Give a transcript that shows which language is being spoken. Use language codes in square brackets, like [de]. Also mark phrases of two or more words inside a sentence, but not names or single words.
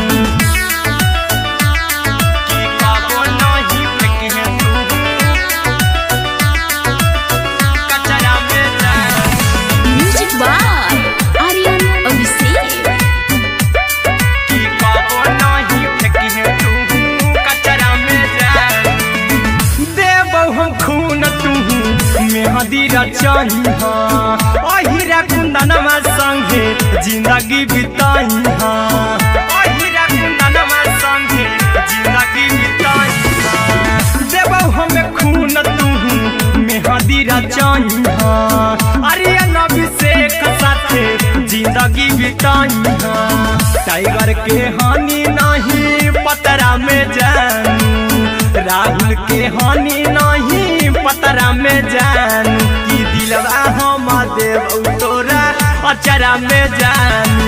[mai] की कबो नहीं फेंकिहे तू कचरा में जानू। [en] music by आर्यन अभिषेक। [mai] की कबो नहीं फेंकिहे तू कचरा में जानू। देबो हम खून तू मेहदी रचइहा। अहिरा कुंदनमा संगे जिंदगी बिताइहा। अहिरा कुंदनमा संगे जिंदगी बिताइहा। देबो हमें खून तू मेहदी रचइहा। आर्यन अभिषेक साथे जिंदगी बिताइहा। टाइगर के हानि नहीं पतरा में जानू। राहुल के हानि नहीं पतरा में जानू। की दिलवा हम देबू तोरा अचरा में जानू।